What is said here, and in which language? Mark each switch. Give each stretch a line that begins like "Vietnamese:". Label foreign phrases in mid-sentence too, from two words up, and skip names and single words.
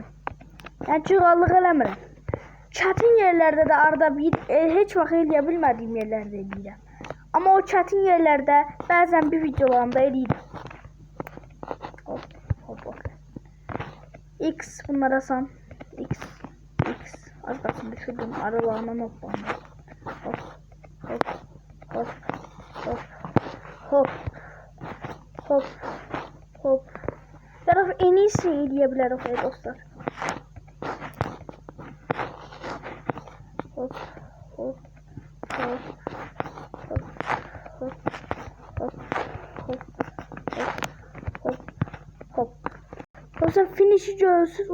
Azerbaijani: Yəni çığallıq eləmirəm. Çətin yerlərdə də arada bir heç vaxt eləyə bilmədiyim yerlərdə eləyirəm. Amma o çətin yerlərdə bəzən bir videolarımda eləyirəm. Hop, hop, hop. X bunlar asan. X. Az qalsın düşürdüm. Aralarından hoplandım. Hop, hop, hop, hop, hop, hop, hop. Taraf
Turkish: en iyisi
Azerbaijani: eləyə dostlar. Hop, hop, hop, hop, hop, hop, hop, hop, hop. Dostlar, finish'i görürsünüz.